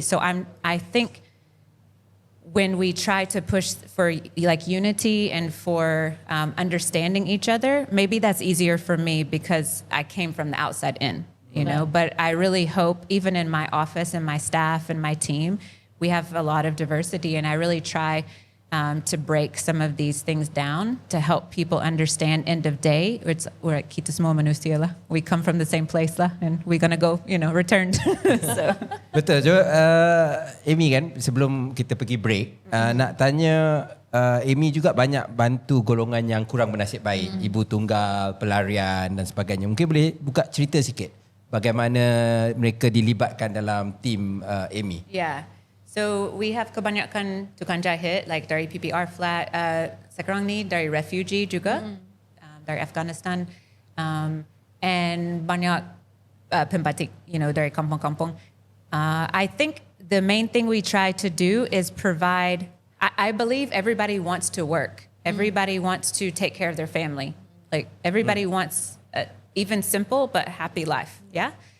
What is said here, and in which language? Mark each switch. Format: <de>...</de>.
<en>So I think when we try to push for like unity and for understanding each other, maybe that's easier for me because I came from the outside in, you know, but I really hope even in my office and my staff and my team, we have a lot of diversity, and I really try to break some of these things down to help people understand end of day. We're</en> <ms>kita semua manusia lah.</ms> <en>We come from the same place lah, and we're gonna go, you know, return. So.</en> <ms>Betul je. Amy kan, sebelum kita pergi break, nak tanya Amy juga banyak bantu golongan yang kurang bernasib baik. Ibu tunggal, pelarian dan sebagainya. Mungkin boleh buka cerita sikit bagaimana mereka dilibatkan dalam tim Amy.</ms> <en>Yeah. So we have</en> <ms>kebanyakan tukang jahit,</ms> <en>like</en> <ms>dari PPR</ms> <en>flat.</en> <ms>Sekarang ni dari refugee juga, dari Afghanistan.</ms> <en>And</en> <ms>banyak pembatik,</ms> <en>you know,</en> <ms>dari kampung-kampung.</ms> <en>I think the main thing we try to do is provide, I believe everybody wants to work. Everybody wants to take care of their family. Like everybody wants even simple but happy life, yeah?</en>